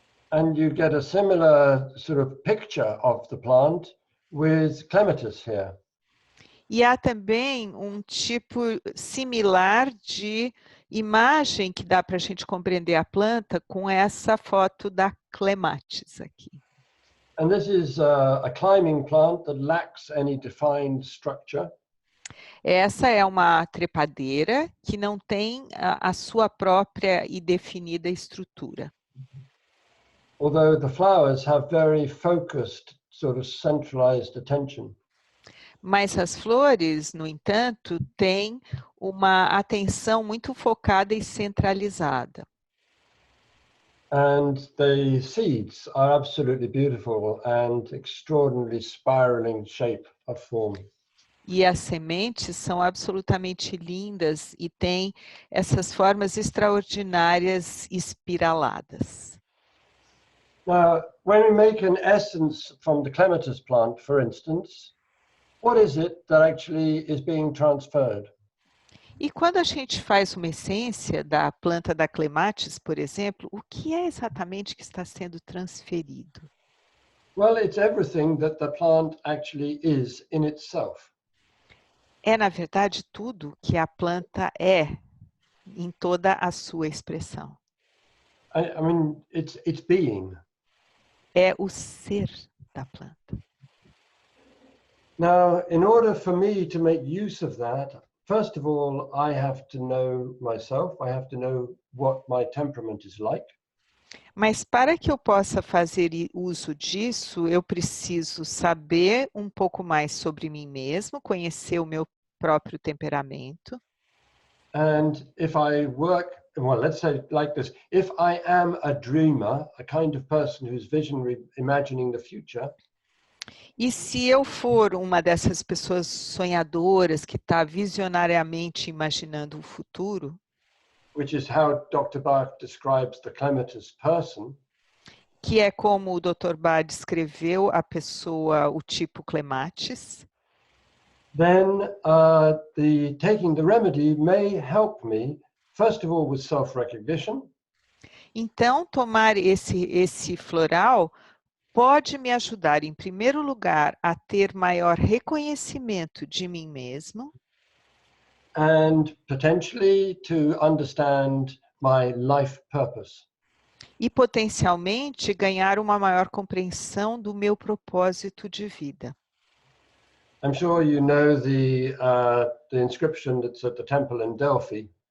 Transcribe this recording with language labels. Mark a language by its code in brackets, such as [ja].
[en] And you get a similar sort of picture of the plant with clematis here. [pt] E há também um tipo similar de imagem que dá para a gente compreender a planta com essa foto da clematis aqui. [en] And this is a climbing plant that lacks any defined structure. [pt] Essa é uma trepadeira que não tem a sua própria e definida estrutura. [en] Although the flowers have very focused, sort of centralized attention. [pt] Mas as flores, no entanto, têm uma atenção muito focada e centralizada. [en] And the seeds are absolutely beautiful and extraordinarily spiraling shape of form. [pt] E as sementes são absolutamente lindas e têm essas formas extraordinárias espiraladas. [en] Now, when we make an essence from the clematis plant, for instance, what is it that actually is being transferred? [pt] E quando a gente faz uma essência da planta da clematis, por exemplo, o que é exatamente que está sendo transferido? [en] Well, it's everything that the plant actually is in itself. [pt] É, na verdade, tudo que a planta é em toda a sua expressão. [en] I mean, it's being. [pt] É o ser da planta. [en] Now, in order for me to make use of that, first of all, I have to know myself. I have to know what my temperament is like. [pt] Mas para que eu possa fazer uso disso, eu preciso saber um pouco mais sobre mim mesmo, conhecer o meu próprio temperamento. [en] And if I work, well, let's say it like this, if I am a dreamer, a kind of person who's visionary, imagining the future, [pt] e se eu for uma dessas pessoas sonhadoras que está visionariamente imaginando o futuro, [en] which is how Dr. Bach describes the clematis person, [pt] que é como o Dr. Bach descreveu a pessoa, o tipo clematis, [en] then taking the remedy may help me, first of all, with self-recognition. [pt] Então, tomar esse floral pode me ajudar, em primeiro lugar, a ter maior reconhecimento de mim mesmo [en] and potentially to understand my life purpose. [pt] e, potencialmente, ganhar uma maior compreensão do meu propósito de vida. [en] I'm sure you know the inscription that's at the temple in Delphi.